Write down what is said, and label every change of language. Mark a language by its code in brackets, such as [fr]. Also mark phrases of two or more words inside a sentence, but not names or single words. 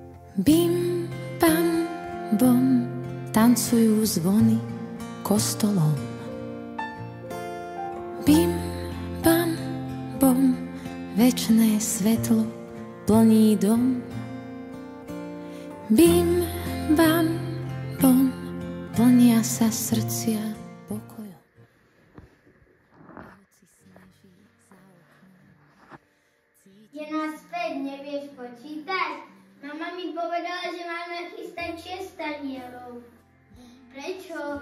[sk] Bim, bam, bom, tancujú zvony kostolom. Bim, bam, bom, večné svetlo plní dom. Bim, bam, bom, plnia sa srdcia pokojom. Je nás 5, nevieš počítať? Mama mi povedala, že máme chystať 6 anielov. Prečo?